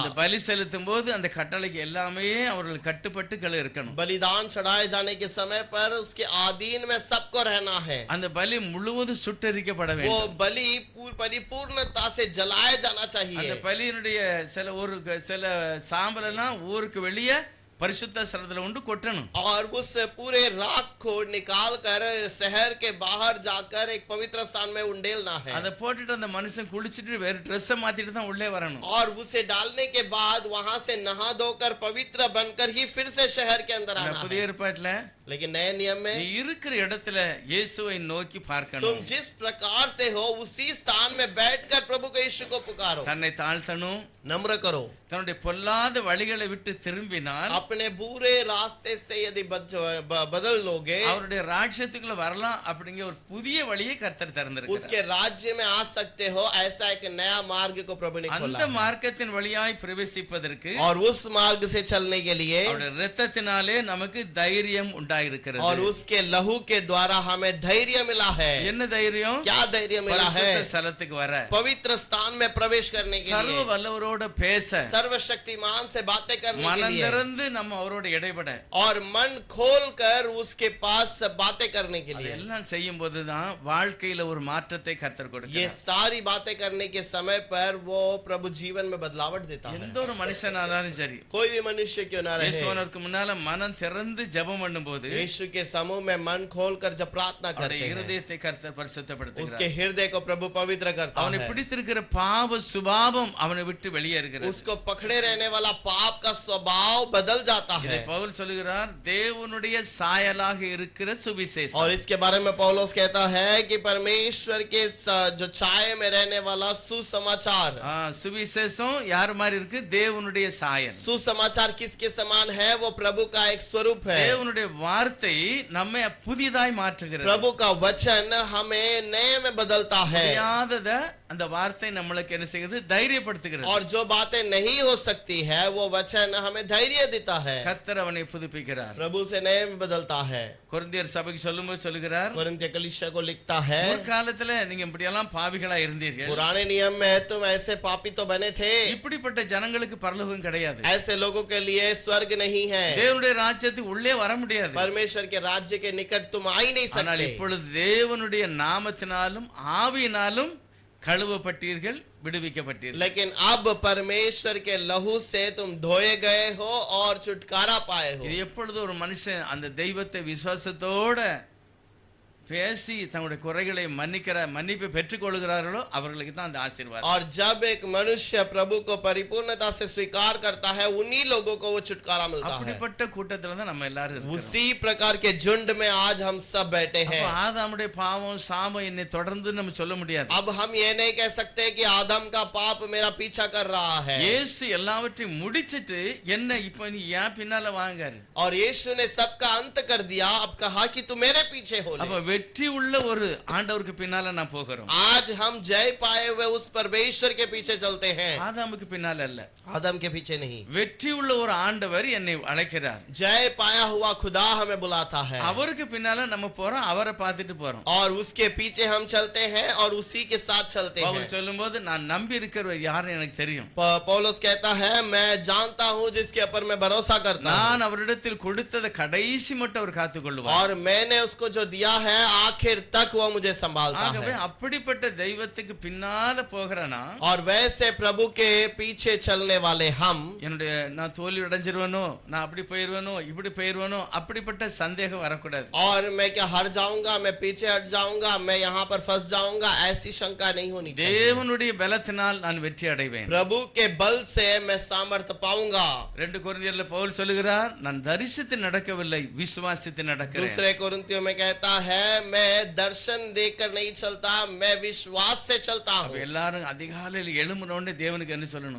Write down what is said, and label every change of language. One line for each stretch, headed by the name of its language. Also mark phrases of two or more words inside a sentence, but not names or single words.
Tamil: அந்த பலி செலுத்தும் போது அந்த கட்டளைக்கு எல்லாமே அவர்கள் கட்டுப்பட்டு இருக்கணும்.
Hindi: बलिदान चढ़ाए जाने के समय पर उसके अधीन में सबको रहना है।
Tamil: அந்த பலி முழுவதும் சுட்டரிக்கப்பட
Hindi: वो
Tamil: வேண்டும்.
Hindi: बलि परिपूर्णता से जलाया जाना
Tamil: அந்த
Hindi: चाहिए।
Tamil: பலியினுடைய சில சாம்பல் எல்லாம் ஊருக்கு வெளியே பரிசுத்த ஸ்தலத்துல உண்டு கொட்டணும்.
Hindi: और उस पूरे राख को निकाल कर शहर के बाहर जाकर एक पवित्र स्थान में उंडेलना है।
Tamil: அதை போட்டுட்டு அந்த மனுஷன் குளிச்சிட்டு வேற ட்ரெஸ் மாத்திட்டு தான் உள்ளே வரணும்.
Hindi: और उसे डालने के बाद वहां से नहा धोकर पवित्र बनकर ही फिर से शहर के अंदर आना
Tamil: புதிய
Hindi: है।
Tamil: ஏற்பாட்டுல
Hindi: लेकिन नए नियम
Tamil: நீ
Hindi: में
Tamil: இருக்கிற இடத்துல இயேசுவை நோக்கி
Hindi: तुम
Tamil: பார்க்கணும்.
Hindi: जिस प्रकार से हो उसी स्थान में बैठकर प्रभु को यीशु को पुकारो,
Tamil: தன்னை தாழ்த்தணும்.
Hindi: नम्र करो।
Tamil: தன்னுடைய பொல்லாத வழிகளை விட்டு திரும்பினால்
Hindi: अपने बुरे रास्ते से यदि बदल लोगे,
Tamil: அவருடைய ராஜ்யத்துக்குள்ள வரலாம் அப்படிங்கிற ஒரு புதிய வழியை கர்த்தர் திறந்திருக்கிறார்.
Hindi: उसके राज्य में आ सकते हो। ऐसा एक नया मार्ग को प्रभु ने खोला
Tamil: அந்த
Hindi: है।
Tamil: மார்க்கத்தின் வழியாய் பிரவேசிப்பதற்கு
Hindi: और उस मार्ग से चलने के लिए
Tamil: அவருடைய இரத்தத்தினாலே நமக்கு தைரியம்
Hindi: और
Tamil: உண்டாயிருக்கிறது.
Hindi: उसके लहू के द्वारा हमें धैर्य मिला है।
Tamil: என்ன தைரியம்?
Hindi: क्या धैर्य मिला है?
Tamil: பரிசுத்த ஸ்தலத்துக்கு வர,
Hindi: पवित्र स्थान में प्रवेश करने के
Tamil: சர்வ
Hindi: लिए,
Tamil: வல்லவரோட பேச,
Hindi: सर्वशक्तिमान से बातें करने के
Tamil: மனம்
Hindi: लिए,
Tamil: திறந்து நம்ம அவரோட இடைப்பட,
Hindi: और मन खोल कर उसके पास बातें करने के लिए।
Tamil: அதெல்லாம் செய்யும் போதுதான் வாழ்க்கையில ஒரு மாற்றத்தை கர்த்தர்
Hindi: ये
Tamil: கொடுக்கிறார்.
Hindi: सारी बातें करने के समय पर वो प्रभु जीवन में बदलावट देता है।
Tamil: எந்த ஒரு மனுஷனானாலும் சரி,
Hindi: कोई भी मनुष्य क्यों ना रहे,
Tamil: இயேசுவனுக்கு முன்னால மனம் திறந்து ஜெபம் பண்ணும்போது போது
Hindi: यीशु के समूह में मन खोलकर जब प्रार्थना
Tamil: அவருடைய
Hindi: करते हैं,
Tamil: இருதயத்தை கர்த்தர்
Hindi: उसके
Tamil: பரிசுத்தப்படுத்துகிறார்.
Hindi: हृदय को प्रभु पवित्र करता
Tamil: அவனை
Hindi: है।
Tamil: பிடித்திருக்கிற பாவ சுபாவம் அவனை விட்டு வெளியேறுகிறது.
Hindi: उसको पकड़े रहने वाला पाप का स्वभाव बदल जाता
Tamil: இதை
Hindi: है।
Tamil: பவுல் சொல்லுகிறார், தேவனுடைய சாயலாக இருக்கிற சுவிசேஷம்.
Hindi: और इसके बारे में पौलुस कहता है कि परमेश्वर के जो छाये में रहने वाला सुसमाचार।
Tamil: சுவிசேஷம் யார் மாதிரி இருக்கு? தேவனுடைய சாயல்.
Hindi: सुसमाचार किसके समान है? वो प्रभु का एक स्वरूप है।
Tamil: தேவனுடைய வார்த்தை நம்மை புதியதாய் மாற்றுகிறது.
Hindi: प्रभु का वचन हमें नए में बदलता है।
Tamil: முடியாதத அந்த வார்த்தை நம்மளுக்கு என்ன செய்யுது? தைரியப்படுத்துகிறது.
Hindi: और जो बातें नहीं हो सकती है वो वचन हमें धैर्य देता है।
Tamil: கர்த்தர் அவனை புதுப்பிக்கிறார்.
Hindi: प्रभु से नए में बदलता है।
Tamil: கொரிந்தியர் சபைக்கு சொல்லும்போது சொல்லுகிறார்,
Hindi: कोरिन्थियों कलीसिया को लिखता है,
Tamil: முற்காலத்துல நீங்க இப்படியெல்லாம் பாவிகளா இருந்தீர்கள்.
Hindi: पुराने नियम में तुम ऐसे पापी तो बने थे।
Tamil: இப்படிப்பட்ட ஜனங்களுக்கு பரலோகம் கிடையாது.
Hindi: ऐसे लोगों के लिए स्वर्ग नहीं है।
Tamil: தேவனுடைய ராஜ்யத்துக்கு உள்ளே வர முடியாது.
Hindi: परमेश्वर के राज्य के निकट तुम आ ही नहीं
Tamil: ஆனால்
Hindi: सकते।
Tamil: இப்பொழுது தேவனுடைய நாமத்தினாலும் ஆவியினாலும் கழுவப்பட்டீர்கள், விடுவிக்கப்பட்டீர்கள்.
Hindi: लेकिन अब परमेश्वर के लहू से तुम धोए गए हो और छुटकारा पाए हो।
Tamil: இது எப்பொழுது ஒரு மனுஷன் அந்த தெய்வத்தை விசுவாசத்தோட பேசி தங்களுடைய குறைகளை மன்னிப்பை பெற்றுக் கொள்கிறார்களோ அவர்களுக்கு தான் அந்த ஆசீர்வாதம்.
Hindi: और जब एक मनुष्य प्रभु को परिपूर्णता से स्वीकार करता है, उन्हीं लोगों को वो छुटकारा मिलता है।
Tamil: அப்படிப்பட்ட கூட்டத்துல தான் நம்ம எல்லாரும் இருக்கோம்.
Hindi: उसी प्रकार के झुंड में आज हम सब बैठे हैं।
Tamil: அப்ப ஆதாமுடைய பாவம் சாபம் என்னை தொடர்ந்து நம்ம சொல்ல முடியாது.
Hindi: अब हम ये नहीं कह सकते कि आदम का पाप मेरा पीछा कर रहा है।
Tamil: இயேசு எல்லாவற்றையும் முடிச்சிட்டு என்ன இப்ப நீ ஏன் பின்னால வாங்காரு?
Hindi: और यीशु ने सबका अंत कर दिया, अब कहा कि तू मेरे पीछे हो
Tamil: அப்ப
Hindi: ले।
Tamil: வெற்றி உள்ள ஒரு ஆண்டவருக்கு பின்னால நான் போகிறோம்.
Hindi: आज हम जय पाए हुए उस परमेश्वर के पीछे चलते हैं,
Tamil: ஆதாமுக்கு பின்னால அல்ல.
Hindi: आदम के पीछे नहीं।
Tamil: வெற்றி உள்ள ஒரு ஆண்டவர் என்னை அழைக்கிறார்.
Hindi: जय पाया हुआ खुदा हमें बुलाता है
Tamil: அவருக்கு பின்னால நம்ம போறோம், அவரை பார்த்துட்டு போறோம்.
Hindi: और उसके पीछे हम चलते हैं और उसी के साथ चलते हैं।
Tamil: பவுல் சொல்லும்போது நான் நம்பி இருக்கிறவர் யாருன்னு எனக்கு தெரியும்.
Hindi: पौलुस कहता है, मैं जानता हूं जिसके ऊपर मैं भरोसा करता हूं,
Tamil: நான் அவரிடத்தில் கொடுத்ததை கடைசி மட்டும் அவர் காத்துக்கொள்வார்.
Hindi: और मैंने उसको जो दिया है आखिर तक वो मुझे संभालता
Tamil: ஆகவே
Hindi: है।
Tamil: அப்படிப்பட்ட தெய்வத்துக்கு பின்னால போகிறனா
Hindi: और वैसे प्रभु के पीछे चलने वाले हम,
Tamil: என்னுடைய நான் தோல்வி அடைஞ்சிருவேனோ, நான் அப்படி போயிருவேனோ, இப்படி போயிருவேனோ, அப்படிப்பட்ட சந்தேகம் வரக்கூடாது.
Hindi: और मैं क्या हार जाऊंगा, मैं पीछे हट जाऊंगा, मैं यहाँ पर फंस जाऊंगा, ऐसी शंका नहीं होनी चाहिए।
Tamil: தேவனுடைய பலத்தினால் நான் வெற்றி அடைவேன்.
Hindi: प्रभु के बल से मैं सामर्थ्य पाऊंगा।
Tamil: 2 கொரிந்தியர்ல பவுல் சொல்லுகிறார், நான் தரிசித்து நடக்கவில்லை, விசுவாசித்து நடக்கிறேன்.
Hindi: दूसरे कोरिन्थियों में कहता है, मैं दर्शन देखकर नहीं चलता, मैं विश्वास से चलता
Tamil: அப்ப
Hindi: हूँ।
Tamil: எல்லாரும் அதிகாலையில் எழும்பின உடனே தேவனுக்கு என்ன சொல்லணும்?